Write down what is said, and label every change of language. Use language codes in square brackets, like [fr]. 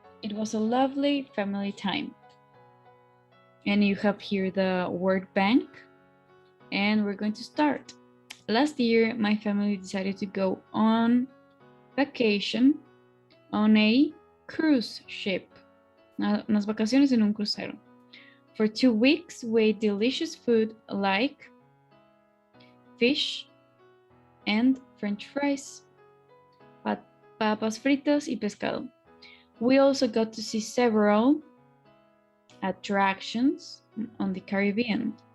[en] It was a lovely family time. And you have here the word bank, and we're going to start. Last year, my family decided to go on vacation on a cruise ship. [es] Unas vacaciones en un crucero. [en] For 2 weeks, we ate delicious food like fish and French fries, [es] papas fritas y pescado. [en] We also got to see several attractions on the Caribbean.